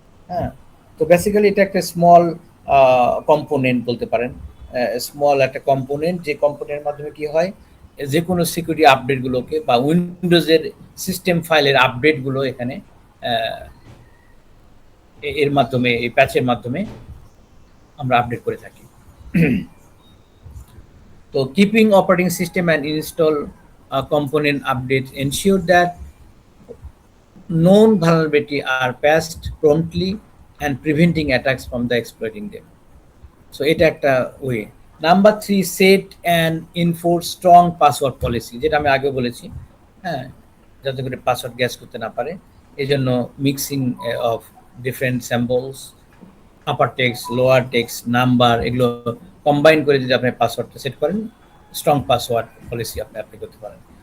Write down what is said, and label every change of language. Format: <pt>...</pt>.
<bn>হ্যাঁ, তো বেসিক্যালি এটা একটা স্মল কম্পোনেন্ট বলতে পারেন, স্মল একটা কম্পোনেন্ট, যে কম্পোনেন্টের মাধ্যমে কি হয়, যে কোনো সিকিউরিটি আপডেটগুলোকে বা উইন্ডোজের সিস্টেম ফাইলের আপডেটগুলো এখানে আহ, এর মাধ্যমে, এই প্যাচের মাধ্যমে আমরা আপডেট করে থাকি। তো</bn> <en>Keeping operating system and install component updates ensure that known vulnerability are patched promptly and preventing attacks from the exploiting them.</en> <bn>So এটা একটা way.</bn> <en>number 3, set and enforce strong password policy,</en> <bn>যেটা আমি আগে বলেছি। হ্যাঁ, যাতে করে পাসওয়ার্ড গ্যাস করতে না পারে, এই জন্য mixing of different samples, upper text, lower text, number, এগুলো কম্বাইন করে যদি আপনি পাসওয়ার্ডটা সেট করেন, স্ট্রং পাসওয়ার্ড পলিসি আপনি অ্যাপ্লাই করতে পারেন।</bn>